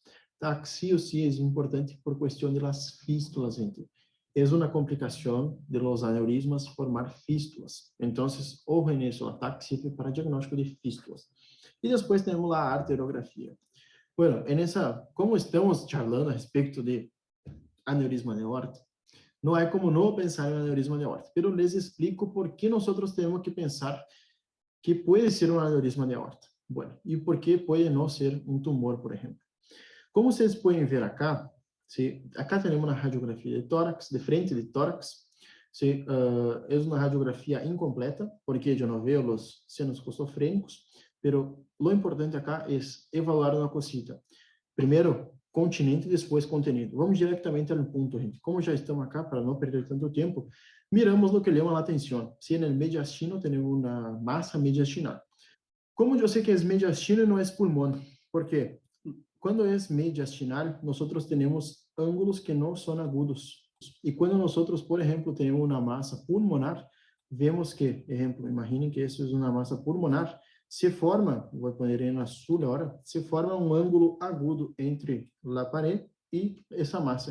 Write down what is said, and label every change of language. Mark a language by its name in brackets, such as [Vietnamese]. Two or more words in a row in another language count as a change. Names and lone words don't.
[Spanish] TAC sí o sí es importante por cuestión de las fístulas, gente. Es una complicación de los aneurismas formar fístulas. Entonces, ojo en eso, la TAC sirve para diagnóstico de fístulas. Y después tenemos la arteriografía. Bueno, como estamos charlando [Portuguese] a respeito de aneurisma de aorta, não é como não pensar em aneurisma de aorta, [Spanish] pero les explico [Portuguese] por que nós temos que pensar que pode ser um aneurisma de aorta. Bueno, e por que pode não ser um tumor, por exemplo. Como vocês podem ver acá, acá temos uma radiografia de tórax, de frente de tórax, é uma radiografia incompleta, porque eu não vejo os senos costofrênicos, [Spanish] pero lo importante acá [Portuguese] é evaluar uma cosita. Primeiro, continente e depois contenido. Vamos diretamente ao ponto, gente. Como já estamos acá, para não perder tanto tempo, miramos o que llama a atenção. Se no mediastino temos uma massa mediastinal. Como eu sei que é mediastino e não é pulmão? Porque quando é mediastinal, nós temos ângulos que não são agudos. E quando nós, por exemplo, temos uma massa pulmonar, vemos que, exemplo, imaginem que isso é uma massa pulmonar, se forma, vou pôr em azul agora, se forma um ângulo agudo entre a parede e essa massa.